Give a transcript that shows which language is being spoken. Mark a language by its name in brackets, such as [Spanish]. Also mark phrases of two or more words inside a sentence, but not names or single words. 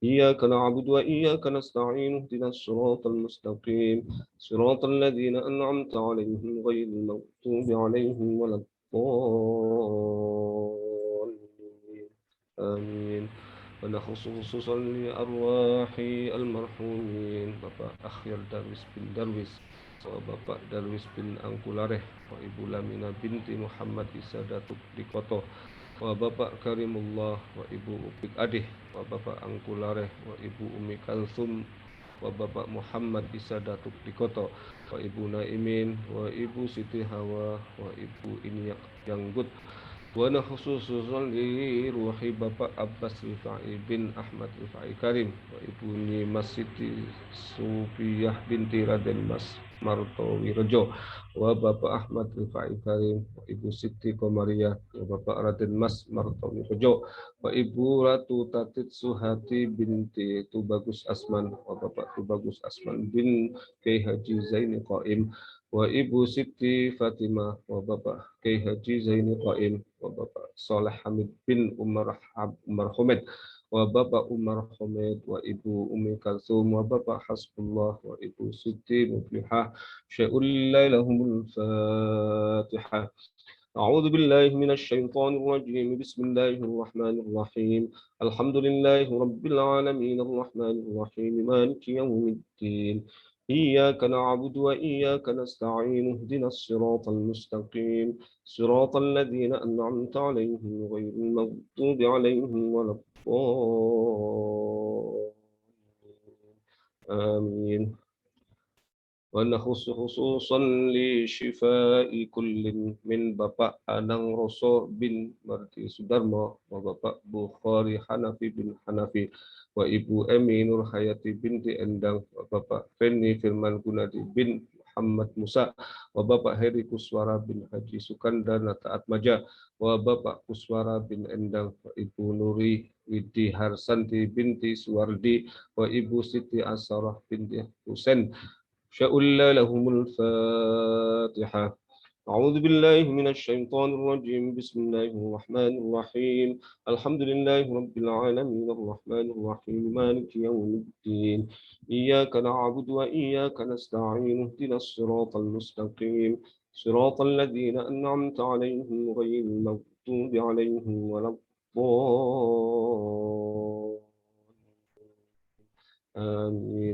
[Arabic] إياك نعبد وإياك نستعين اهدنا الصراط المستقيم صراط الذين أنعمت عليهم غير المغضوب عليهم ولا الضالين آمين. ونخص خصوصا لأرواح المرحومين Bapak Akhyar Darwis bin Darwis, Bapak Darwis bin Angkulareh, Ibu Lamina binti Muhammad Isa Datuk Dikoto, Bapak Karimullah, Ibu Upik Adih, Bapak Angkulareh, Ibu Umi Kalsum, Bapak Muhammad Isa Datuk Dikoto, Ibu Naimin, Ibu Siti Hawa, Ibu Inyak Yanggut, ونخص خصوصا لروح Bapak Abbas Rifai bin Ahmad Rifai Karim, Ibu Nimas Siti Sufiyah binti Raden Mas Martowi Rejo, Bapak Ahmad Rifai Karim, Ibu Siti Komariah, Bapak Raden Mas Martowi Rejo, Ibu Ratu Tatit Suhati binti Tubagus Asman, Bapak Tubagus Asman bin Kiai Haji Zaini Qaim, Ibu Siti Fatimah, Bapak Kiai Haji Zaini Qaim, Bapak Saleh Hamid bin Umar Hamid, Bapak Umar Hamid, Ibu Umi Kalsum, Bapak Hasbullah, Ibu Siti Muflihah, شيء لهم الفاتحة. أعوذ بالله من الشيطان الرجيم بسم الله الرحمن الرحيم الحمد لله رب العالمين الرحمن الرحيم مالك يوم الدين إياك نعبد وإياك نستعين اهدنا الصراط المستقيم صراط الذين أنعمت عليهم غير المغضوب عليهم ولا الضالين آمين. ونخص خصوصا لشفاء كل من Bapak Anang Roso bin Marti Sudarmo, Bapak Bukhari Hanafi bin Hanafi, Ibu Emi Nur Hayati binti Endang, Bapak Feni Firman Gunadi bin Muhammad Musa, Bapak Heri Kuswara bin Haji Sukandana Taat Maja, Bapak Kuswara bin Endang, Ibu Nuri Widi Harsanti binti Suwardi, Ibu Siti Asarah binti Husain, شاء لهم الفاتحة. أعوذ بالله من الشيطان الرجيم بسم الله الرحمن الرحيم الحمد لله رب العالمين الرحمن الرحيم مالك يوم الدين إياك نعبد وإياك نستعين اهدنا الصراط المستقيم صراط الذين أنعمت عليهم غير المغضوب عليهم ولا الضالين آمين.